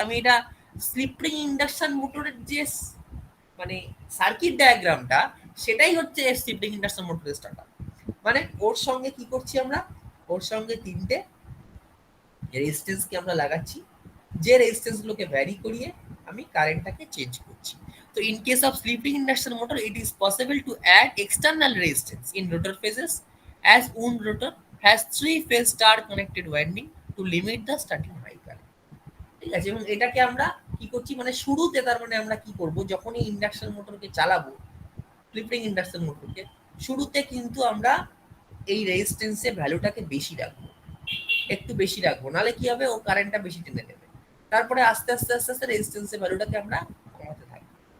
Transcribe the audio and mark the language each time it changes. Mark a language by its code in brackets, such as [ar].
[bn] আমি এটা slip ring induction মোটরের যে মানে সার্কিট ডায়াগ্রামটা, সেটাই হচ্ছে স্লিপ রিং ইন্ডাকশন মোটরের স্টার্টার। মানে ওর সঙ্গে কি করছি আমরা, ওর সঙ্গে তিনটে রেজিস্ট্যান্সকে আমরা লাগাচ্ছি, যে রেজিস্ট্যান্স গুলোকে ভ্যারি করিয়ে আমি কারেন্টটাকে চেঞ্জ করছি। [en] তো in case of slip ring induction motor, it is possible to add external resistance in rotor phases as wound rotor has three phase star connected winding to limit the starting high current। [bn] ঠিক আছে, এবং এটাকে আমরা কি করছি, মানে শুরুতে, তার মানে আমরা কি করব, যখনই ইন্ডাকশন মোটরকে চালাবো, স্লিপ রিং ইন্ডাকশন মোটরকে, শুরুতে কিন্তু আমরা এই রেজিস্ট্যান্সের ভ্যালুটাকে বেশি রাখবো, একটু বেশি রাখবো, নাহলে কি হবে, ও কারেন্টটা বেশি টেনে নেবে। তারপরে আস্তে আস্তে আস্তে আস্তে রেজিস্ট্যান্সের ভ্যালুটাকে আমরা কমাতে থাকবো।